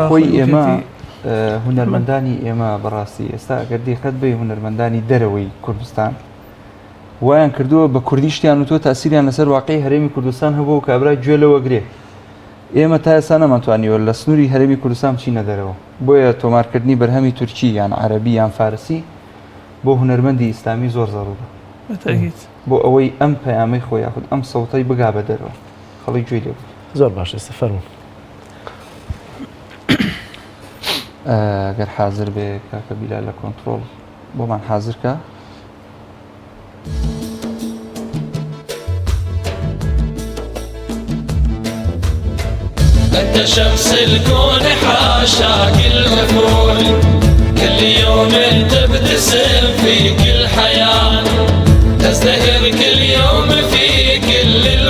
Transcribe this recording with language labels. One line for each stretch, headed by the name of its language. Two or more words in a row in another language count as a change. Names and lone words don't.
Central Kurdish: خۆی ئێمە هونەرمەندانی ئێمە بەڕاستی ئێستا ئەگەر دقت بێ هونەرمەندانی دەرەوەی کوردستان وایان کردووە بە کوردیشتیان و تۆ تاسیریان لەسەر واقعی هەرێمی کوردستان هەبوو و کابرای گوێ لەوەگرێ ئێمە تا ئێستا نەمانتوانیوە لە سنووری هەرێمی کوردستان بچینە دەرەوە بۆیە تۆمارکردنی بەرهەمی تورکی یان عەرەبی یان فارسی بۆ هونەرمەندی ئیسلامی زۆر زەڕورە بۆ ئەوەی ئەم پەیامەی خۆی یاخود ئەم سەوتەی بگا بە دەرەوە خەڵک گوێی لێ زۆر باش ئێستا فەرموون ئەگەر حازر بێ کاکە بیلال لە کۆنتڕۆڵ بۆمان حازرکە
Arabic: أنت أنت شمس الكون حاشاك الأفول كل يوم تبتسم في كل حياة تزدهر كل يوم في كل